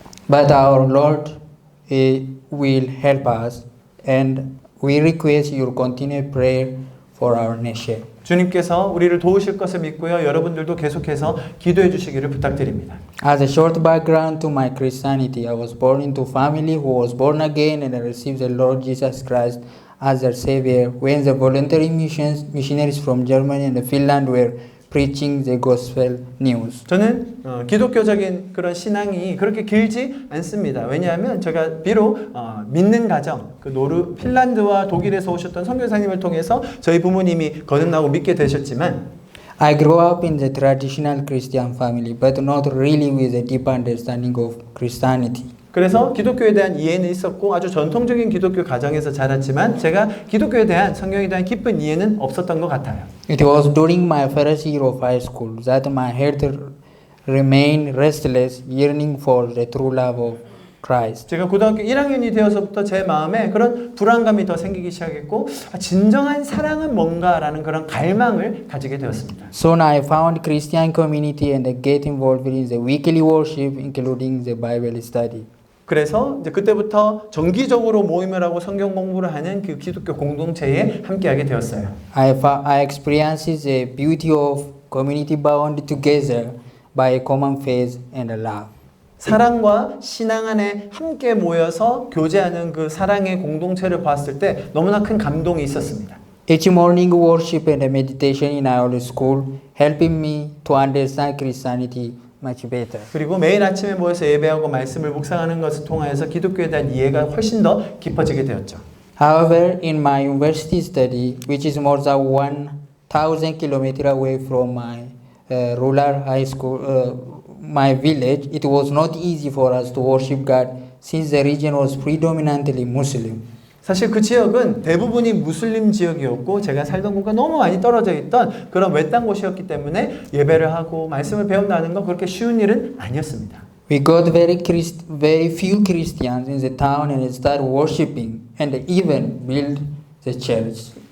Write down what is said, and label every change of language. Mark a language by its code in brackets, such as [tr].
[en] But our Lord will help us, and we request your continued prayer for our nation. [ko] 주님께서 우리를 도우실 것을 믿고요. 여러분들도 계속해서 기도해 주시기를 부탁드립니다. [en] As a short background to my Christianity, I was born into a family who was born again and received the Lord Jesus Christ as their Savior when the voluntary missionaries from Germany and Finland were preaching the gospel news. [ko] 저는 기독교적인 그런 신앙이 그렇게 길지 않습니다. 왜냐하면 제가 비록 믿는 가정, 그 핀란드와 독일에서 오셨던 선교사님을 통해서 저희 부모님이 거듭나고 믿게 되셨지만 [en] I grew up in the traditional Christian family, but not really with a deep understanding of Christianity. [ko] 그래서 기독교에 대한 이해는 있었고 아주 전통적인 기독교 가정에서 자랐지만 제가 기독교에 대한 성경에 대한 깊은 이해는 없었던 것 같아요. [en] It was during my first year of high school that my heart remained restless, yearning for the true love of Christ. [ko] 제가 고등학교 1학년이 되어서부터 제 마음에 그런 불안감이 더 생기기 시작했고 진정한 사랑은 뭔가라는 그런 갈망을 가지게 되었습니다. [en] Soon I found Christian community and get involved in the weekly worship, including the Bible study. [ko] 그래서 이제 그때부터 정기적으로 모임을 하고 성경 공부를 하는 그 기독교 공동체에 함께하게 되었어요. [en] I experienced the beauty of community bound together by a common faith and a love. [ko] 사랑과 신앙 안에 함께 모여서 교제하는 그 사랑의 공동체를 봤을 때 너무나 큰 감동이 있었습니다. [en] Each morning worship and meditation in our school helping me to understand Christianity much better. [ko] 그리고 매일 아침에 모여서 예배하고 말씀을 묵상하는 것을 통하여서 기독교에 대한 이해가 훨씬 더 깊어지게 되었죠. [en] However, in my university study, which is more than 1,000 kilometers away from my rural high school, my village, it was not easy for us to worship God since the region was predominantly Muslim. [ko] 사실 그 지역은 대부분이 무슬림 지역이었고 제가 살던 곳과 너무 많이 떨어져 있던 그런 외딴 곳이었기 때문에 예배를 하고 말씀을 배운다는 건 그렇게 쉬운 일은 아니었습니다. [en] We got very few Christians in the town and started worshiping and even built the church.